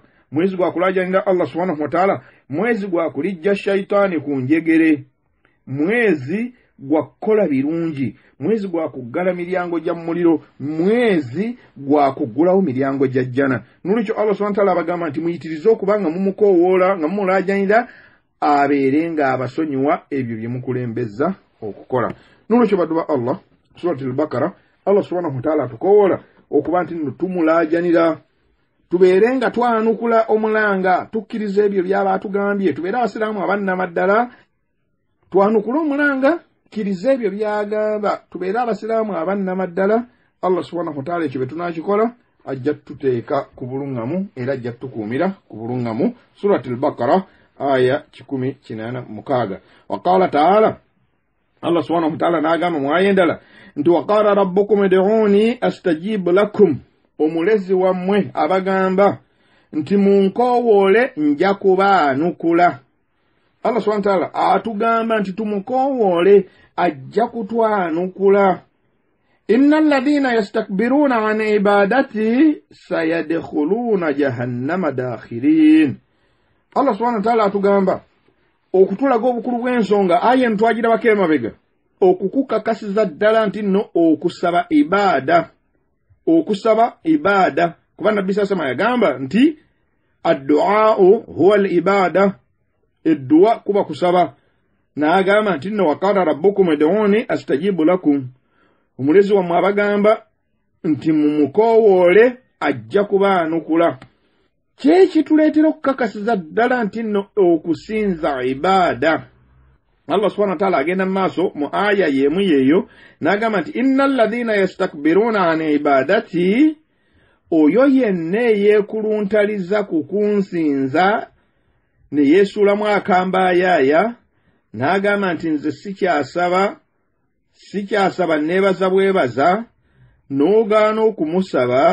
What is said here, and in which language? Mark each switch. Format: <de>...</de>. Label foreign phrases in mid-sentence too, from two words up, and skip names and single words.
<lg>mwezi gwa kulajanira</lg> <ar>الله سبحانه وتعالى,</ar> <lg>mwezi gwa kulijja shaitani ku njegere, mwezi gwa kukola birungi, mwezi gwa kuggala miryango gya muliro, mwezi gwa kugulawo miryango gya jjana. Nolwekyo</lg> <ar>الله سبحانه وتعالى</ar> <lg>abagamba nti muyitirize okubanga mumukowoola nga mumulajanira abeere nga abasonyiwa ebyo bye mukulembeza okukola. Nolwekyo baddu ba Allah, Surat al-Baqara,</lg> <ar>الله سبحانه وتعالى</ar> <lg>atukowoola okuba nti nno tumulajanira, tubeere nga twanukula omulanga, tukkiriza ebyo byaba atugambye, tubeere abasiraamu abannamaddala, twanukula omulanga, tukkiriza ebyo byagamba, tubeere abasiraamu abannamaddala.</lg> <ar>الله سبحانه وتعالى</ar> <lg>ekyo bye tunakikola ajja tuteeka ku buluŋŋamu era ajja tukuumira ku buluŋŋamu. Surat al-Baqara aya 186.</lg> <ar>وقال تعالى، الله سبحانه وتعالى</ar> <lg>n'agamba mu aya endala nti</lg> <ar>وقال ربكم ادعوني أستجب لكم,</ar> <lg>omulezi wammwe abagamba nti munkowoole nja kubaanukula.</lg> <ar>الله سبحانه وتعالى</ar> <lg>atugamba nti tumukowoole ajja kutwanukula.</lg> <ar>إن الذين يستكبرون عن عبادتي سيدخلون جهنم داخرين. الله سبحانه وتعالى</ar> <lg>atugamba okutulaga obukulu bw'ensonga aya ntwagira bakemabega okukukakasiza ddala nti nno okusaba ibada, kuba nabbi sasama yagamba nti</lg> <ar>الدعاء هو العبادة,</ar> <lg>eddu'a kuba kusaba. N'agamba nti nno</lg> <ar>وقال ربكم ادعوني أستجب لكم,</ar> <lg>omulezi wammwe abagamba nti mumukowoole ajja kubaanukula. Kyeki tuleetera okukakasiza ddala nti nno okusinza ibada.</lg> <ar>الله سبحانه وتعالى</ar> <lg>agenda maaso mu aya yemu yeeyo n'agamba nti</lg> <ar>إن الذين يستكبرون عن عبادتي,</ar> <lg>oyo yenna eyeekuluntaliza ku kunsinza ne yeesuulamu akambayaaya n'agamba nti nze sikyasaba neebaza bwebaza, n'ogaana okumusaba.</lg>